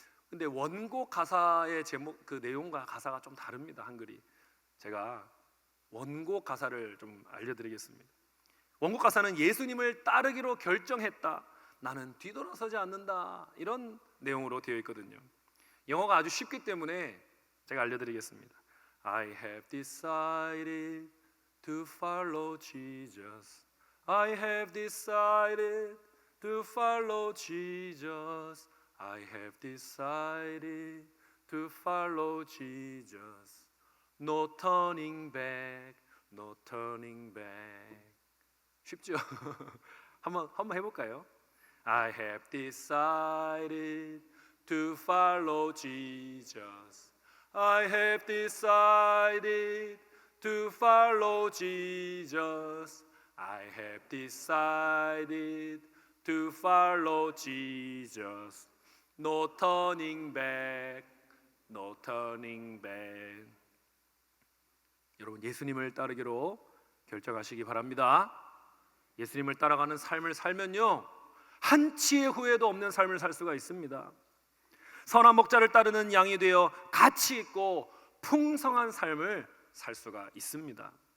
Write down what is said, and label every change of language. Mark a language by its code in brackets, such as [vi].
[ko] 근데 원곡 가사의 제목, 그 내용과 가사가 좀 다릅니다. 한글이. 제가 원곡 가사를 좀 알려드리겠습니다. 원곡 가사는 예수님을 따르기로 결정했다, 나는 뒤돌아서지 않는다, 이런 내용으로 되어 있거든요. 영어가 아주 쉽기 때문에 제가 알려드리겠습니다. [en] I have decided to follow Jesus. I have decided to follow Jesus. I have decided to follow Jesus. No turning back, no turning back. [ko] 쉽죠? 한번 해볼까요? [en] I have decided to follow Jesus. I have decided to follow Jesus. I have decided to follow Jesus. No turning back, no turning back. [ko] 여러분, 예수님을 따르기로 결정하시기 바랍니다. 예수님을 따라가는 삶을 살면요, 한치의 후회도 없는 삶을 살 수가 있습니다. 선한 목자를 따르는 양이 되어 가치 있고 풍성한 삶을 살 수가 있습니다.